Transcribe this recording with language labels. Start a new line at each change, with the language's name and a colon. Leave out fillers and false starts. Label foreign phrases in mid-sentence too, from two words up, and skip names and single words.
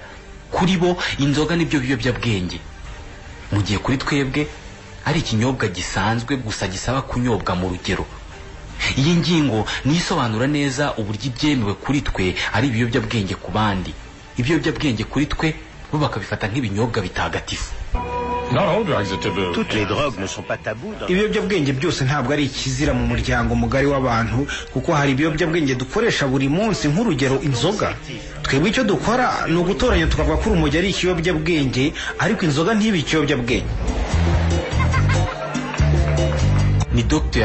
Kinyarwanda: Kuri bo inzoga nibyo biyobyabwenge, mu gihe kuri twebwe ari ikinyobwa gisanzwe gusa gisaba kunyobwa mu rugero. Iyi ngingo nisobanura neza uburyo ibyemewe kuri twe ari ibiyobyabwenge ku bandi, ibiyobyabwenge kuri twe bo bakabifata nk'ibinyobwa bitagatifu.
French: Toutes les drogues ne sont pas tabous.
Kinyarwanda: Ibiyobyabwenge byose ntabwo ari ikizira mu muryango mugari w'abantu, kuko hari ibiyobyabwenge dukoresha buri munsi, nk'urugero inzoga. Twebwe icyo dukora ni ugutoranya tukavuga ko urumogi ari ikiyobyabwenge, ariko inzoga ntibe ikiyobyabwenge. Ni Dr.